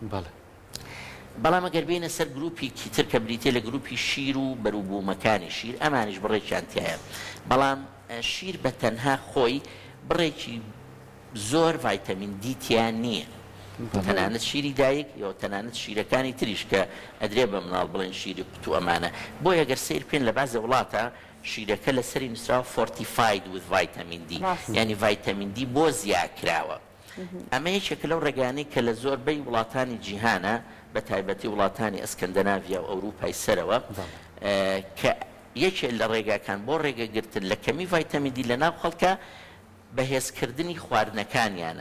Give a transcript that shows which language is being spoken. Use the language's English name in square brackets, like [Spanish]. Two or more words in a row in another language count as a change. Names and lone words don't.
[Central Kurdish] بەڵام ئەگەر بینە سەر گروپێکی تر کە بریتێ لە گروپی شیر و بەرووبوومەکانی شیر ئەمانیش بڕێکیان تایە، بەڵام شیر بە تەنها خۆی بڕێکی زۆر [English] vitamin D [Central Kurdish] تیان نییە. تەنانەت شیری دایک یا تەنانەت شیرەکانی تریش کە ئەدرێ بە مناڵ بڵێن شیری قوت و ئەمانە. بۆ ئەگەر سیر پێن لە بازە وڵاتە شیرەکە لە سەری نووسراوە [English] fortified with vitamin D، [Central Kurdish] یعنی [English] vitamin D [Central Kurdish] بۆ زیادکراوە. ئەمە یەکێکە لەو ڕێگانەی کە لە زۆربەی وڵاتانی جیهانە بە تایبەتی وڵاتانی ئەسکەندەناڤیا و ئەوروپای سەرەوە کە یەکێ لە ڕێگاکان بۆ ڕێگەگرتن لە کەمی [English] vitamin D [Central Kurdish] لە ناو خەڵکە بەهێزکردنی خواردنەکانیانە.